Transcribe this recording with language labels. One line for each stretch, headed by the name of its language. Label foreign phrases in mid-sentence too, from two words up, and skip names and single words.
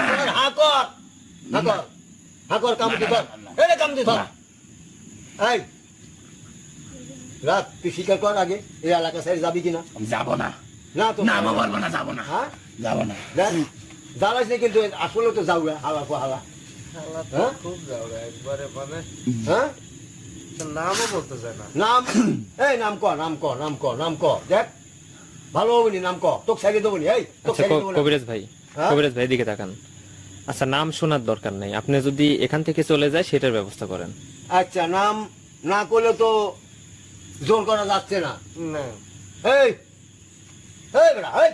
Bangla: হাকর হাকর হাকর কামড়ি ধর এই কামড়ি ধর এই রাত তুই স্বীকার কর আগে এই এলাকা সাইড যাবি কিনা আমি যাবো না না তো না আমি বলবো না যাবো না হ্যাঁ যাবো না জ্বালাস না কিন্তু আসলে তো যাও হালা কো হালা হালা তো হ্যাঁ? খুব যাও একবারে মানে হ্যাঁ নামও বলতে চায় না নাম এই নাম ক নাম ক নাম ক নাম ক দেখ ভালো হবে নি নাম ক তোকে সাইডে দেবো নি এই তোকে আচ্ছা সাইডে দেবো না কবিরাজ ভাই হ্যাঁ? কবিরাজ ভাই এদিকে তাকান আচ্ছা নাম শোনার দরকার নেই আপনি যদি এখান থেকে চলে যায় সেটার ব্যবস্থা করেন আচ্ছা নাম না করলে তো জোর করা যাচ্ছে না না এই এই বেটা এই